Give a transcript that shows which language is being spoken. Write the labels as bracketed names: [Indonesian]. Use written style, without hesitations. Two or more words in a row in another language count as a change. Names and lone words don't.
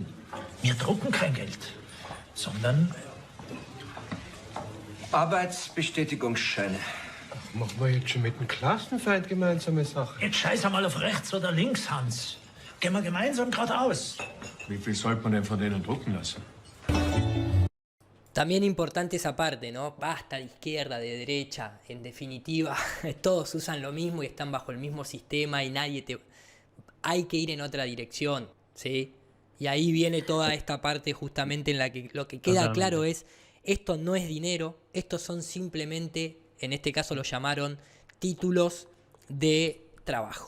[German] Wir drucken kein Geld, sondern Arbeitsbestätigungsscheine. Machen wir jetzt schon mit dem Klassenfeind gemeinsame Sache? jetzt scheiß einmal auf rechts oder links, Hans. Gehen wir gemeinsam geradeaus. Wie viel sollte man denn von denen drucken lassen? [Spanish] También importante esa parte, ¿no? Basta de izquierda, de derecha, en definitiva, todos usan lo mismo y están bajo el mismo sistema y hay que ir en otra dirección, ¿sí? Y ahí viene toda esta parte justamente en la que lo que queda claro es: esto no es dinero, estos son simplemente, en este caso lo llamaron títulos de trabajo.